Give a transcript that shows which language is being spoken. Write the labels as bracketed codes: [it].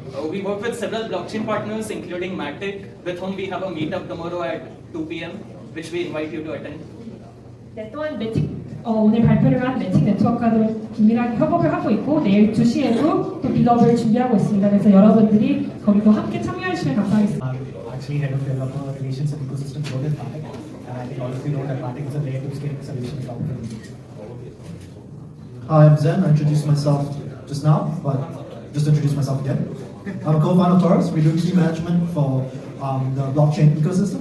[en] We work with several blockchain partners, including Matic, with whom we have a meetup tomorrow at 2 p.m., which we invite you to attend. [ko] 네, 또한 매틱 오늘 발표를 한 매틱 네트워크와도 긴밀하게 협업을 하고 있고 내일 2시에도 또 빅업을 준비하고 있습니다. 그래서 여러분들이 거기도 함께 참여해 주시면 감사하겠습니다. [en] Actually head of developer relations and ecosystem growth at Matic, and I think all of you know that Matic is a layer 2 scaling solution company. Hi, I'm Zen. I introduced myself just now, but just introduce myself again. I'm a co-founder of Taurus. We do key management for the blockchain ecosystem.